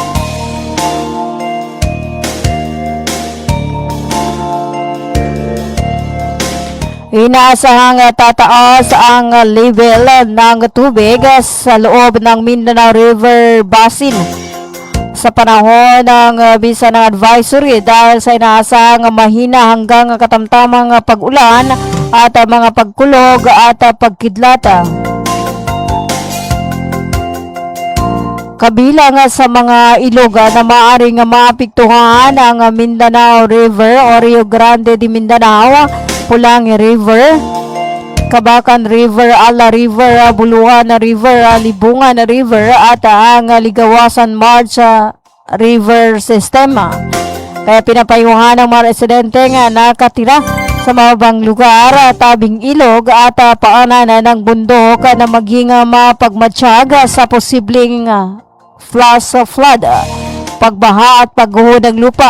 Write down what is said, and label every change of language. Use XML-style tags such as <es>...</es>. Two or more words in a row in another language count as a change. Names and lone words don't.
<tl>Inaasahang tataas ang level ng tubig sa loob ng Mindanao River Basin sa panahon ng bisa ng advisory dahil sa inaasahang mahina hanggang katamtamang pag-ulan at mga pagkulog at pagkidlat. Kabilang sa mga ilog na maaaring maapektuhan ang Mindanao River o Rio Grande de Mindanao, Pulangi River, Kabakan River, Ala River, Buluan River, Libungan River at ang Ligawasan March River System. Kaya pinapayuhan ng mga residente nga nakatira sa mababang lugar, tabing ilog at paanan ng bundok na maging mapagmatsyag sa posibleng flash flood, pagbaha at pagguho ng lupa.</tl>